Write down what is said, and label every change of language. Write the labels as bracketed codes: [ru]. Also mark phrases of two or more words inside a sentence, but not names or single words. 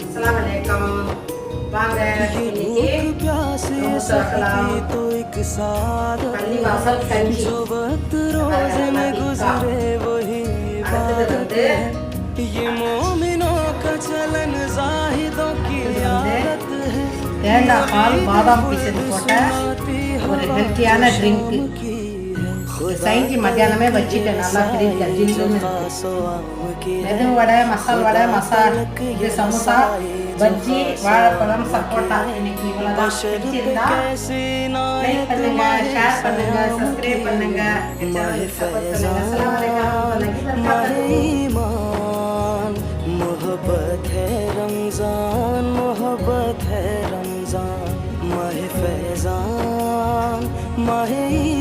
[ar] السلام عليكم [ta] வாங்க இன்னைக்கு [ur] تو ایک سادہ جو وقت روزے میں گزرے وہی عبادت ہے یہ مومنوں کا چلن زاہدوں کی عادت ہے [ta] தேங்காய் பால் பாதாம் பீசது போட்ட ஒரு ஹெல்த்தியான ட்ரிங்க் சைஞ்சி மத்தியானமே வச்சுட்டேன் நல்லா ஃப்ரிட்ஜில் ஜில்லுன்னு மெது வடை மசால் வடை இது சமோசா பஜ்ஜி வாழைப்பழம் சப்போட்டா இன்னைக்கு இவ்வளோதான் பிடிச்சிருந்தா லைக் பண்ணுங்க ஷேர் பண்ணுங்க சப்ஸ்கிரைப் பண்ணுங்க [ur] محبت ہے رمضان محبت ہے رمضان ماہ فیضان ماہ